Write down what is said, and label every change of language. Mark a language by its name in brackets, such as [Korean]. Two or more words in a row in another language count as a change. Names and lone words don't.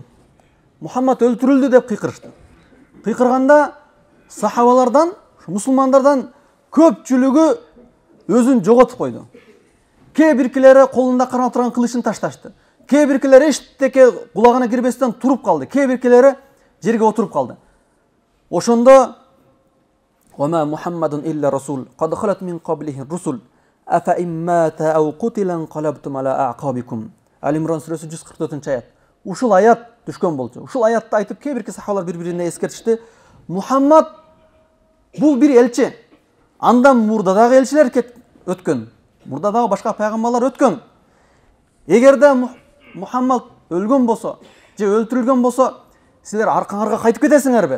[Kyrgyz] Мухаммад өлтүрүлдү деп кыйкырышты. Кыйкырганда сахабалардан, мусулмандардан көпчүлүгү өзүн жоготуп койду. Кээ биркилери колунда кармап турган кылычын ташташты. Кээ биркилери эчтеке кулагына кирбестен туруп калды. Кээ биркилери жерге отуруп калды. [Arabic] Ошондо "و محمد إلا رسول قد خلت من قبله الرسل أفإن مات أو قتل انقلبتم على أعقابكم." [Kyrgyz] Ал-Имран сүрөсү 144-аят. Ушул аят түшкөн болчу. Ушул аятты айтып кээ бирки сахабалар бири-бирине эскертишти. Мухаммад бул бир элчи. Андан мурда дагы элчилер өткөн. Мурда дагы башка пайгамбарлар өткөн. Эгерде Мухаммад өлгөн болсо, же өлтүрүлгөн болсо, силер аркаңарга кайтып кетесиңерби?